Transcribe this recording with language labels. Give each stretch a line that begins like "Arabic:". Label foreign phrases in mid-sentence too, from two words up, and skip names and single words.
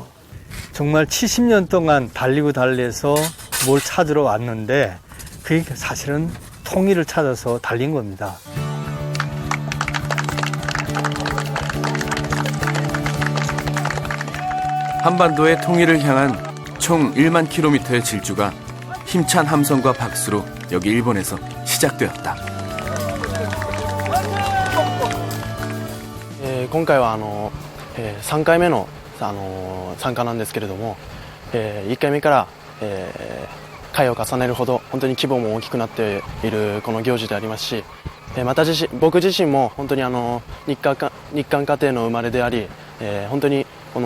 Korean: 정말 70년 동안 달리고 달려서 뭘 찾으러 왔는데 그게 사실은 통일을 찾아서 달린 겁니다. 한반도의 통일을 향한 총 1만 킬로미터의 질주가 힘찬 함성과 박수로 여기 일본에서 시작되었다.
Japanese: 今回は3回目の参加なんですけれども、1回目から、回を重ねるほど本当に規模も大きくなっているこの行事でありますし、また僕自身も本当に日韓家庭の生まれであり、本当にこ